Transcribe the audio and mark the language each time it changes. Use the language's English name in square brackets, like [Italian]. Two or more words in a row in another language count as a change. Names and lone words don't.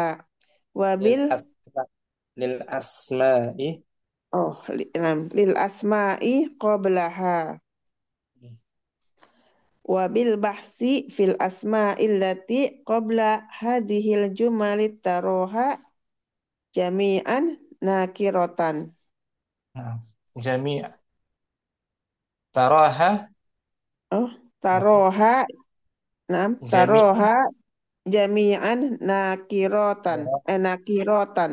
[Arabic] Wabil للأسماء. للأسماء قبلها. وبالبحث في الأسماء التي قبل هذه الجمل تراها جميعا نكرة. جميعا تراها. Taroha. تراها جميعا نكرة. Nakiratan.